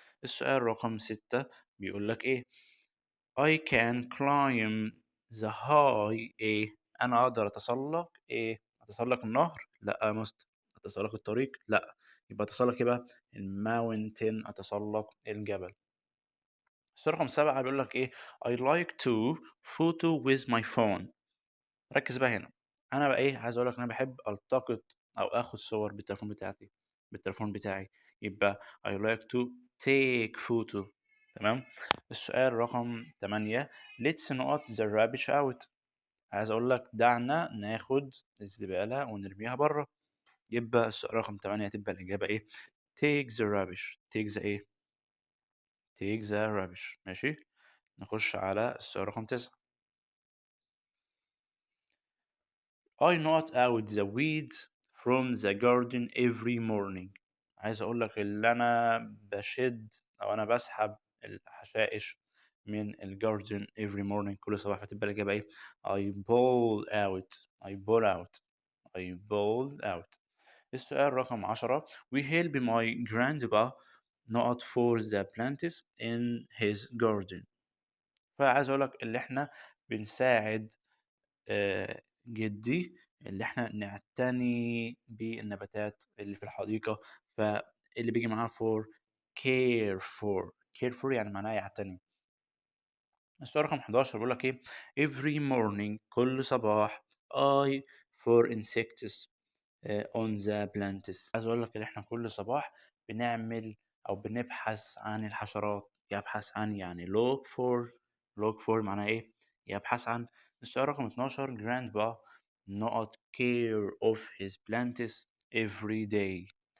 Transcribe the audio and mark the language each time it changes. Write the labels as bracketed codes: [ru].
[ar] السؤال رقم 6 بيقول لك إيه [en] I can climb the high [ar] إيه، أنا أقدر أتسلق إيه، أتسلق النهر؟ لأ يا مستر. أتسلق الطريق؟ لأ. يبقى أتسلق إيه بقى؟ الماونتين، أتسلق الجبل. السؤال رقم 7 بيقول لك إيه [en] I like to photo with my phone. [ar] ركز بقى هنا. أنا بقى إيه عايز أقول لك إن أنا باحب ألتقط أو آخد صور بالتليفون بتاعي. [en] يبقى I like to take photo. [ar] تمام. السؤال رقم 8 [en] let's not the rubbish out. [ar] عايز أقول لك دعنا ناخد الزبالة ونرميها برّه. يبقى السؤال رقم 8 هتبقى الإجابة إيه [en] take the rubbish. take the إيه take the rubbish، ماشي. [ar] نخش على السؤال رقم 9 [en] I not out the weeds from the garden every morning. [ar] عايز أقول لك اللي أنا باشِد أو أنا باسحب الحشائش من الgarden [en] every morning [ar] كل صباح. فتبقى الإجابة إيه [en] I pull out. I pull out. I pull out. [ar] السؤال رقم 10 [en] We help my grandpa not for the plants in his garden. [ar] فعايز أقول لك اللي إحنا بنساعد جدي اللي إحنا نعتني بالنباتات اللي في الحديقة. فاللي بييجي معاها care for يعني معناها يعتني. السؤال رقم 11 بيقول لك إيه [en] every morning [ar] كل صباح [en] I for insects on the plants. [ar] عايز أقول لك إن إحنا كل صباح بنعمل أو بنبحث عن الحشرات. يبحث عن يعني look for معناها إيه؟ يبحث عن. السؤال رقم 12 [en] grandpa not care of his plants every day.